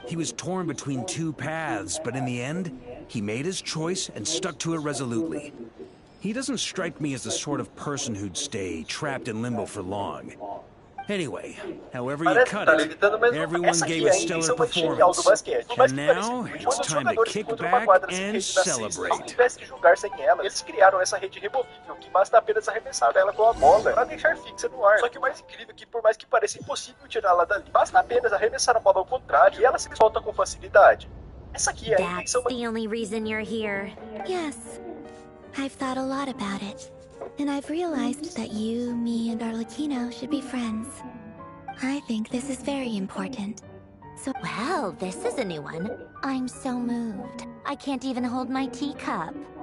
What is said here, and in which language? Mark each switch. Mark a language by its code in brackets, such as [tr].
[en] He was torn between 2 paths, but in the end, he made his choice and stuck to it resolutely. He doesn't strike me as the sort of person who'd stay trapped in limbo for long. Anyway, however you cut it, everyone gave a stellar performance. And now, it's time to kick back and celebrate. [pt] Eles criaram essa rede removível que basta apenas arremessar ela com a bola para deixar fixa no ar. Só que o mais incrível é que, por mais que pareça impossível tirá-la dali, basta apenas arremessar a bola ao contrário e ela se solta com facilidade. Essa aqui é a intenção. [en] That's the only reason you're here. Yes, I've thought a lot about it. And I've realized that you, me, and Arlecchino should be friends. I think this is very important. So, well, this is a new one. I'm so moved. I can't even hold my teacup.